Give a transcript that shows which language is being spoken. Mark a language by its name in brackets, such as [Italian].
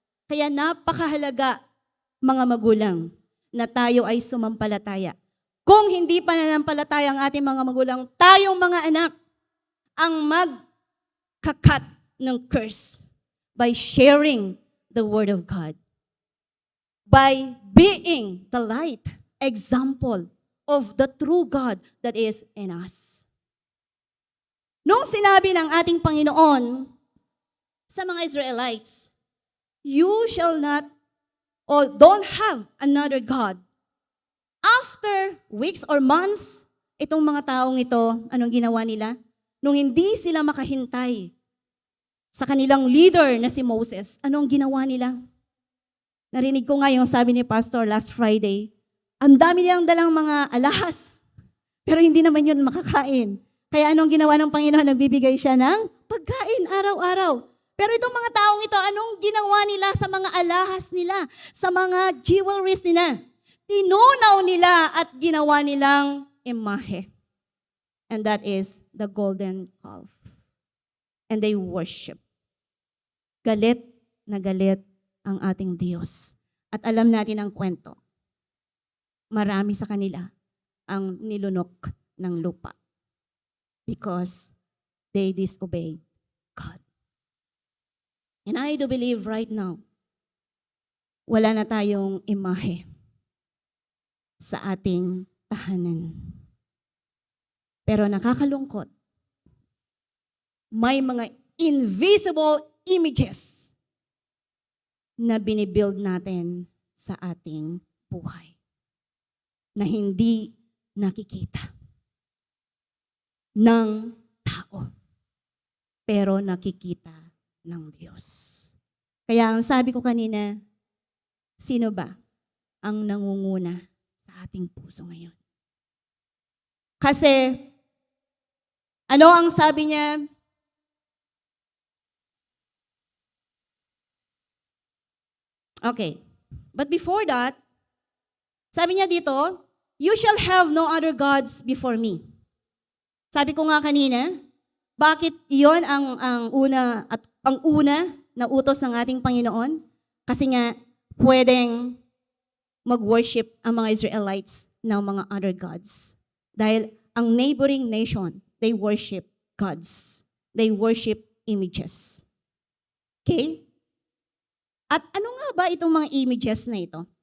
[Filipino] Kaya napakahalaga, mga magulang, na tayo ay sumampalataya. Kung hindi pananampalataya ang ating mga magulang, tayong mga anak ang magkakat ng curse [English] by sharing the Word of God. By being the light, example of the true God that is in us. [Filipino] Nung sinabi ng ating Panginoon sa mga Israelites, [English] you shall not or don't have another God. [Filipino] After weeks or months, itong mga taong ito, anong ginawa nila? Nung hindi sila makahintay sa kanilang leader na si Moses, anong ginawa nila? Narinig ko nga yung sabi ni Pastor last Friday, ang dami nilang dalang mga alahas, pero hindi naman yun makakain. Kaya anong ginawa ng Panginoon? Nagbibigay siya ng pagkain araw-araw. Pero itong mga taong ito, anong ginawa nila sa mga alahas nila, sa mga jewelries nila? Tinunaw nila at ginawa nilang imahe. [English] And that is the golden calf. And they worship. [Filipino] Galit na galit ang ating Diyos. At alam natin ang kwento. Marami sa kanila ang nilunok ng lupa. [English] Because they disobeyed God. And I do believe right now, [Filipino] wala na tayong imahe sa ating tahanan. Pero nakakalungkot, may mga invisible images na binibuild natin sa ating buhay na hindi nakikita ng tao, pero nakikita ng Diyos. Kaya ang sabi ko kanina, sino ba ang nangunguna sa ating puso ngayon? Kasi, ano ang sabi niya? [English] Okay. But before that, [Filipino] sabi niya dito, [English] you shall have no other gods before me. [Filipino] Sabi ko nga kanina, bakit iyon ang una na utos ng ating Panginoon? Kasi nga, pwedeng mag-worship ang mga Israelites ng mga other gods. Dahil ang [English] neighboring nation, they worship gods. They worship images. Okay? [Filipino] At ano nga ba itong mga images na ito?